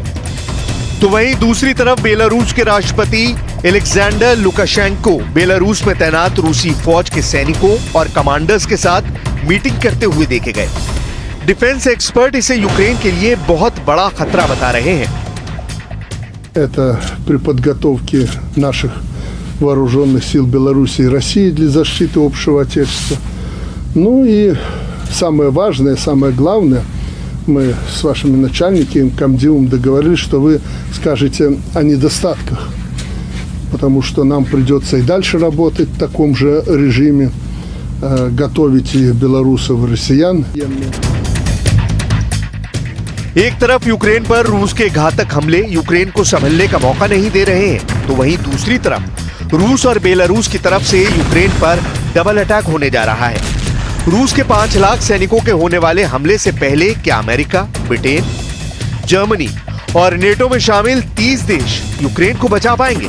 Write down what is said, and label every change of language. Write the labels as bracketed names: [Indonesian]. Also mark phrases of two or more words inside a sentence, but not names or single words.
[Hindi] तो वहीं दूसरी तरफ बेलारूस के राष्ट्रपति एलेक्जेंडर लुकाशेंको बेलारूस में तैनात रूसी फौज के सैनिकों और कमांडर्स के साथ मीटिंग करते हुए देखे गए। [English] defence expert [Hindi] इसे यूक्रेन के लिए बहुत बड़ा खतरा बता रहे हैं। [Russian] Это при подготовке наших вооруженных сил Беларуси и России для защиты общего Отечества. Ну и самое важное, самое главное, мы с вашими начальниками, комдивом договорились, что вы скажете о недостатках, потому что нам придется и дальше работать в таком же режиме, готовить и белорусов, и россиян. [Hindi] एक तरफ यूक्रेन पर रूस के घातक हमले यूक्रेन को संभलने का मौका नहीं दे रहे हैं, तो वहीं दूसरी तरफ रूस और बेलारूस की तरफ से यूक्रेन पर [English] double attack [Hindi] होने जा रहा है। रूस के 5 लाख सैनिकों के होने वाले हमले से पहले क्या अमेरिका, ब्रिटेन, जर्मनी और नेटो में शामिल 30 देश यूक्रेन को बचा पाएंगे?